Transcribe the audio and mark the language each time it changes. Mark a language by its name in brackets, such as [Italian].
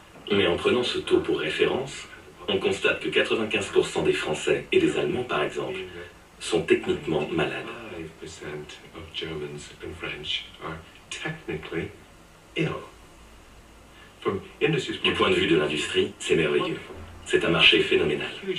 [French] Mais en prenant ce taux pour référence, on constate que 95% des Français et des Allemands, par exemple, sont techniquement malades. [English] 5% of Germans and French are technically ill. [French] Du point de vue de l'industrie, c'est merveilleux. C'est un marché phénoménal.